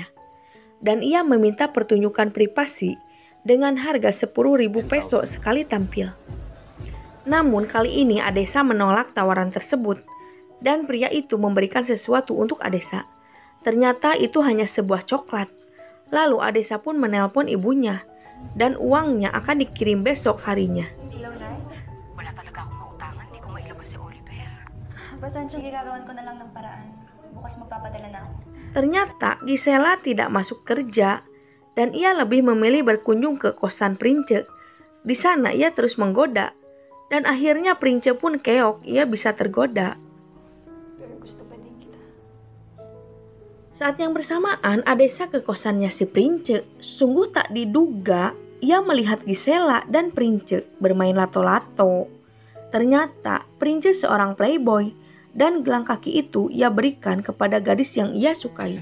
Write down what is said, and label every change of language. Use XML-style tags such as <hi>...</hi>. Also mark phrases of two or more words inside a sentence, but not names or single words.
<id>Dan ia meminta pertunjukan privasi dengan harga 10.000 peso sekali tampil. Namun kali ini Adesa menolak tawaran tersebut dan pria itu memberikan sesuatu untuk Adesa. Ternyata itu hanya sebuah coklat. Lalu Adesa pun menelpon ibunya dan uangnya akan dikirim besok harinya.</id> <tl>Silaw, Nay? Wala talaga akong mautangan, di ko mailabas si Oliver. Pasensya, gagawin ko na lang ng paraan. Bukas magpapadala na ako.</tl> <id>Ternyata Gisela tidak masuk kerja dan ia lebih memilih berkunjung ke kosan Prince. Di sana ia terus menggoda dan akhirnya Prince pun keok, ia bisa tergoda.</id> <tl>Pero gusto pa din kita.</tl> <id>Saat yang bersamaan Adesa ke kosannya si Prince. Sungguh tak diduga ia melihat Gisela dan Prince bermain lato-lato. Ternyata Prince seorang playboy dan gelang kaki itu ia berikan kepada gadis yang ia sukai.</id>